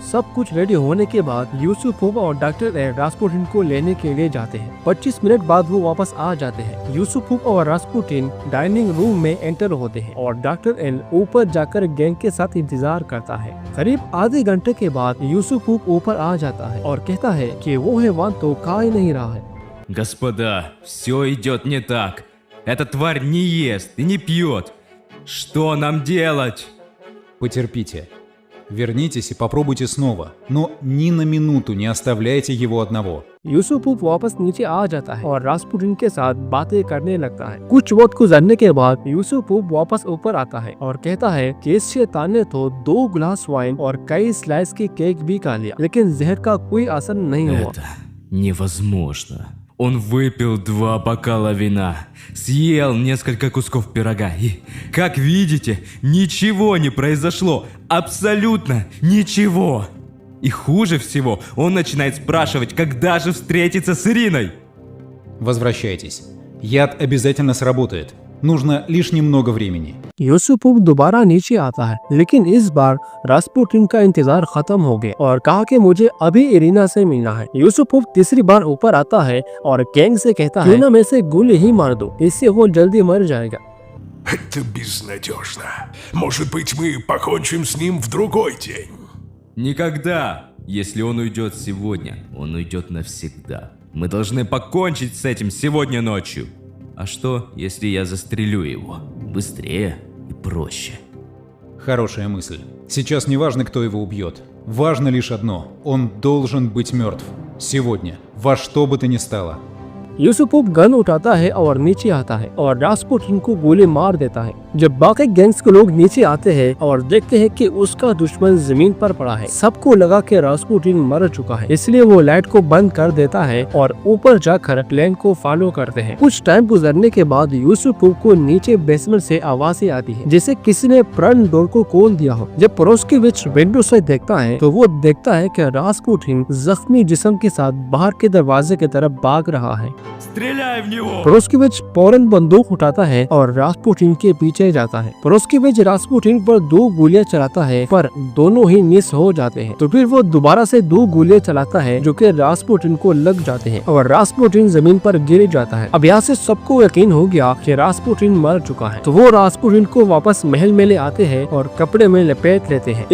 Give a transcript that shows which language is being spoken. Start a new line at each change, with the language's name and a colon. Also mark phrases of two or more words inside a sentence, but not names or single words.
Hindi: सब कुछ रेडी होने के बाद यूसुफुफ और डॉक्टर एल रास्पुटिन को लेने के लिए जाते हैं। 25 मिनट बाद वो वापस आ जाते हैं। यूसुफुफ और रास्पुटिन
English: dining room
Hindi: में एंटर होते हैं और डॉक्टर एल ऊपर जाकर गैंग के साथ इंतजार करता है। करीब आधे घंटे के बाद यूसुफुफ ऊपर आ जाता है और कहता है कि वो हैवान तो खा ही नहीं रहा है।
Russian: Господа, все идет не так. Эта тварь не ест и не пьет. Что нам делать? Потерпите. Вернитесь и попробуйте снова, но ни на минуту не оставляйте его одного.
Hindi: यूसुफुफ वापस नीचे आ जाता है और रास्पुटिन के साथ बातें करने लगता है। कुछ वक्त गुजरने के बाद यूसुफुफ वापस ऊपर आता है और कहता है कि इस शैतान ने तो 2 गिलास वाइन और कई स्लाइस के केक भी खा लिया, लेकिन जहर का कोई असर नहीं हुआ।
Russian: Это невозможно. Он выпил 2 бокала вина, съел несколько кусков пирога и, как видите, ничего не произошло. Абсолютно ничего. И хуже всего, он начинает спрашивать, когда же встретиться с Ириной. Возвращайтесь. Яд обязательно сработает. Нужно лишь немного времени.
Hindi: यूसुफुफ दोबारा नीचे आता है, लेकिन इस बार रास्पुटिन का इंतजार खत्म हो गया और कहा कि मुझे अभी इरिना से मिलना है। यूसुफुफ तीसरी बार ऊपर आता है और गैंग से कहता है, इरिना में से गोली ही मार दो, इससे वो जल्दी मर जाएगा।
Russian: Это безнадежно. Может быть, мы покончим с ним в другой день. Никогда. Если он уйдет сегодня, он уйдет навсегда. Мы должны покончить с этим сегодня ночью. А что, если я застрелю его? Быстрее и проще. Хорошая мысль. Сейчас не важно, кто его убьет. Важно лишь одно. Он должен быть мертв. Сегодня. Во что бы то ни стало.
Hindi: यूसुफुफ गन उठाता है और नीचे आता है और रास्पुटिन को गोली मार देता है। जब बाकी गैंग्स के लोग नीचे आते हैं और देखते हैं कि उसका दुश्मन जमीन पर पड़ा है, सबको लगा कि रास्पुटिन मर चुका है, इसलिए वो लाइट को बंद कर देता है और ऊपर जाकर प्लान को फॉलो करते हैं। कुछ टाइम गुजरने के बाद यूसुफुफ को नीचे बेसमेंट से आवाज़ें आती है, जैसे किसी ने
English: front door
Hindi: को खोल दिया हो। जब प्रोस्कोविच विंडो से देखता है तो वो देखता है कि रास्पुटिन जख्मी जिस्म के साथ बाहर के दरवाजे की तरफ भाग रहा है।
Russian: Стреляй в него!
Hindi: प्रोस्कोविच फौरन बंदूक उठाता है और रास्पुटिन के पीछे जाता है। प्रोस्कोविच रास्पुटिन पर 2 गोलियां चलाता है, पर दोनों ही मिस हो जाते हैं। तो फिर वो दोबारा से 2 गोलियां चलाता है जो कि रास्पुटिन को लग जाते हैं और रास्पुटिन जमीन पर गिर जाता है। अब यहाँ से सबको यकीन हो गया कि रास्पुटिन मर चुका है, तो वो रास्पुटिन को वापस महल में ले आते हैं और कपड़े में लपेट लेते हैं।